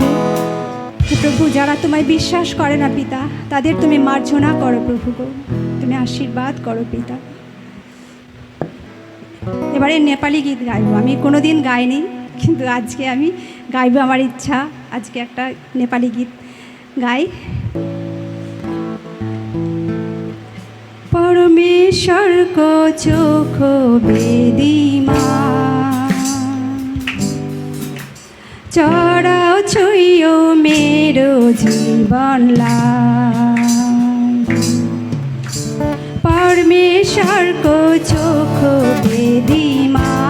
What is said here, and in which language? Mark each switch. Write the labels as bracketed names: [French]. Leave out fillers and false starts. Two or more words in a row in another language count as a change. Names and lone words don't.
[Bangla] হে প্রভু, যারা তোমায় বিশ্বাস করে না পিতা তাদের তুমি মার্জনা করো প্রভু গো, তুমি আশীর্বাদ করো পিতা। এবারে নেপালি গীত গাইবো। আমি কোনোদিন গাইনি, কিন্তু আজকে আমি গাইবো, আমার ইচ্ছা আজকে একটা নেপালি গীত গাই। [Nepali] परमेश्वर को चोखो बेदी चढ़ाओ छुइयो मेरो जीवनलाई परमेश्वरको चोखो वेदीमा